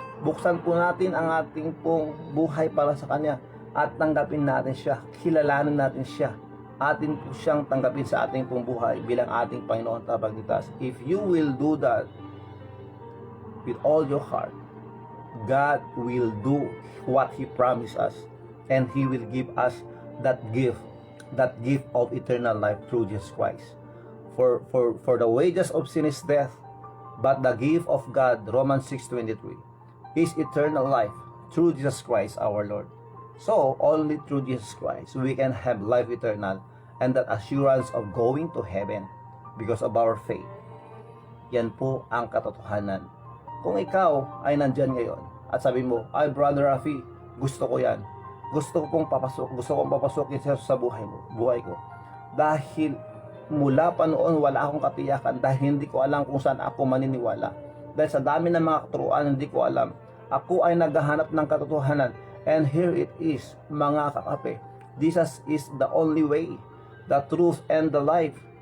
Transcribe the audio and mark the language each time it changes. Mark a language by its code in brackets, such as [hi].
[tl] Buksan po natin ang ating pong buhay para sa Kanya at tanggapin natin siya, kilalanin natin siya. Atin po siyang tanggapin sa ating pong buhay bilang ating Panginoon at Tagapagligtas. [en] If you will do that with all your heart, God will do what He promised us, and He will give us that gift of eternal life through Jesus Christ. For the wages of sin is death, but the gift of God, Romans 6:23, is eternal life through Jesus Christ our Lord. So, only through Jesus Christ we can have life eternal and that assurance of going to heaven because of our faith. [tl] Yan po ang katotohanan. Kung ikaw ay nandyan ngayon at sabi mo, ay Brother Rafi, gusto ko yan. Gusto kong papasukin sa buhay ko. Dahil mula pa noon wala akong katiyakan dahil hindi ko alam kung saan ako maniniwala. Dahil sa dami ng mga katuruan hindi ko alam. Ako ay naghahanap ng katotohanan. [en] And here it is, [tl] mga kakape. [en] Jesus is the only way, the truth, and the life.